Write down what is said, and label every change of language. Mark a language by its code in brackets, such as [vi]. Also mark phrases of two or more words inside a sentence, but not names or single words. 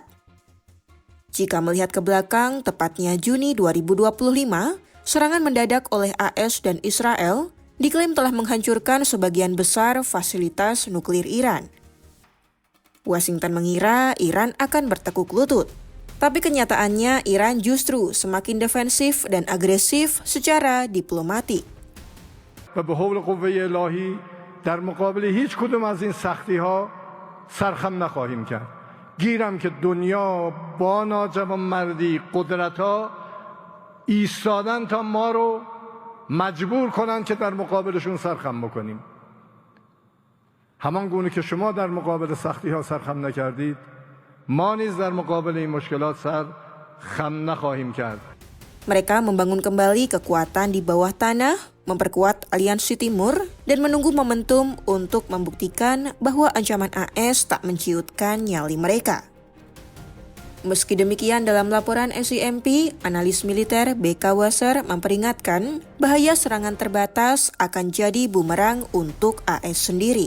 [id] Jika melihat ke belakang, tepatnya Juni 2025, serangan mendadak oleh AS dan Israel diklaim telah menghancurkan sebagian besar fasilitas nuklir Iran. Washington mengira Iran akan bertekuk lutut, tapi kenyataannya Iran justru semakin defensif dan agresif secara diplomatik. [fa] و به حول قوه الهی در مقابل هیچ کدوم از این سختی‌ها سرخم نخواهیم کرد. گیرم که دنیا با ناجوانمردی قدرت‌ها ایستادن تا ما رو مجبور کنن که در مقابلشون سرخم بکنیم. همان گونه که شما در مقابل سختی‌ها سرخم نکردید، ما نیز در مقابل این مشکلات سرخم نخواهیم کرد. [id] Mereka membangun kembali kekuatan di bawah tanah, memperkuat aliansi timur, dan menunggu momentum untuk membuktikan bahwa ancaman AS tak menciutkan nyali mereka. Meski demikian, dalam laporan SCMP, analis militer BK Wasser memperingatkan bahaya serangan terbatas akan jadi bumerang untuk AS sendiri.